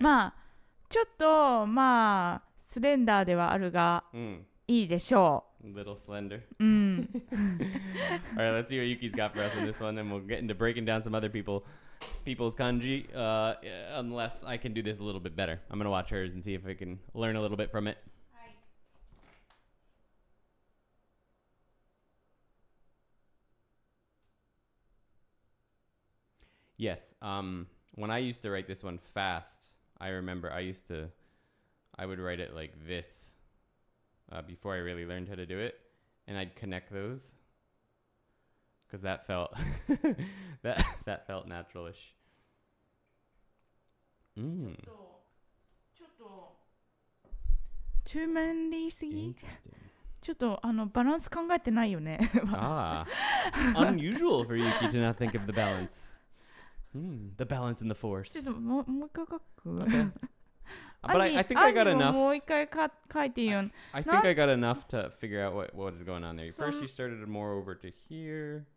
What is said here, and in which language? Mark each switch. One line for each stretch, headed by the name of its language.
Japanese: まあ、ちょっと、スレンダーではあるが、いいでしょ
English: う。Little slender. All right, let's see what Yuki's got for us in this one, and we'll get into breaking down some other people's kanji, unless I can do this a little bit better. I'm going to watch hers and see if I can learn a little bit from it. Yes, when I used to write this one fast, I remember I would write it like this before I really learned how to do it, and I'd connect those because that felt that felt naturalish.
Japanese: ちょっと
English: too many
Japanese: すぎ。ちょっとバランス考えてないよね。
English: Unusual for Yuki to not think of the balance. The balance in the force.
Japanese: ちょっともう一回書く。
English: Okay. But I think I got
Japanese: アンディももう一回書いていいよ。
English: I think I got enough to figure out what is going on there. First, you started more over to here.